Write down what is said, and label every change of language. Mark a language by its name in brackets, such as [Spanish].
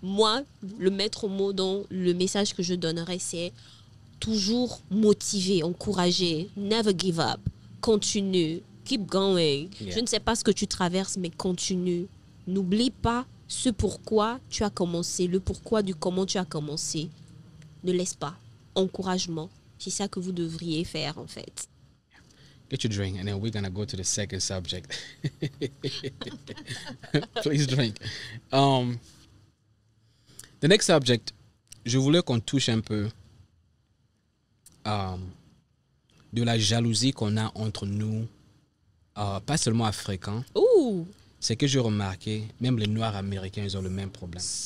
[French] moi, le maître mot, dans le message que je donnerais, c'est toujours motiver, encourager, [English] never give up, [French] continue, [English] keep going. Yeah. [French] Je ne sais pas ce que tu traverses, mais continue. N'oublie pas ce pourquoi tu as commencé, le pourquoi du comment tu as commencé. Ne laisse pas. Encouragement. C'est ça que vous devriez faire, en fait. [English] Get your drink, and then we're gonna go to the second subject. Please drink. The next subject, [French] je voulais qu'on touche un peu de la jalousie qu'on a entre nous, pas seulement africains. Ouh! C'est que j'ai remarqué, même les Noirs américains, ils ont le même problème.